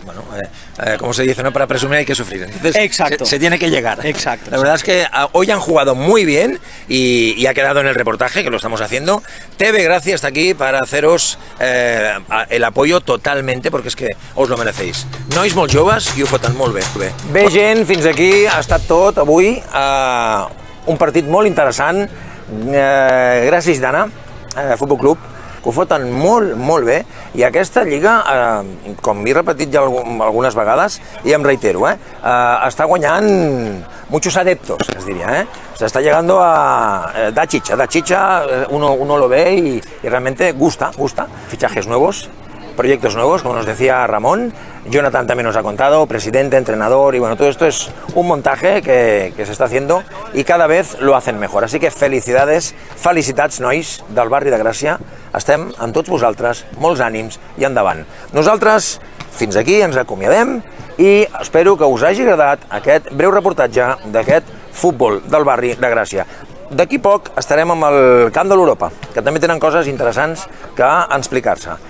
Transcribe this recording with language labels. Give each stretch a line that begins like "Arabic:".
Spanish: Bueno, como se dice, ¿no? Para presumir hay que sufrir. Entonces, Exacto. Se tiene que llegar. Exacto. La verdad es que hoy han jugado muy bien y ha quedado en el reportaje, que lo estamos haciendo. TV Gracia está aquí para haceros el apoyo totalmente, porque
Catalan: és que us
Spanish: lo merecéis.
Catalan: Nois molt joves i ho foten molt bé. Bé, gent, fins aquí ha estat tot avui. Un partit molt interessant. Gràcies, Dana, Futbol Club, que ho foten molt bé, i aquesta lliga, com m'he repetit ja algunes vegades, i em reitero, està guanyant
Spanish: muchos adeptos, es diría, se está llegando a da chicha, uno lo ve y realmente gusta. Fichajes nuevos, proyectos nuevos, como nos decía Ramón. Jonathan también nos ha contado, presidente, entrenador, y bueno, todo esto es un montaje que se está haciendo y cada vez lo hacen mejor. Así que
Catalan: felicitats, nois del barri de Gràcia. Estem amb tots vosaltres, molts ànims i endavant. Nosaltres, fins aquí, ens acomiadem i espero que us hagi agradat aquest breu reportatge d'aquest futbol del barri de Gràcia. D'aquí poc estarem amb el Camp de l'Europa, que també tenen coses interessants que explicar-se.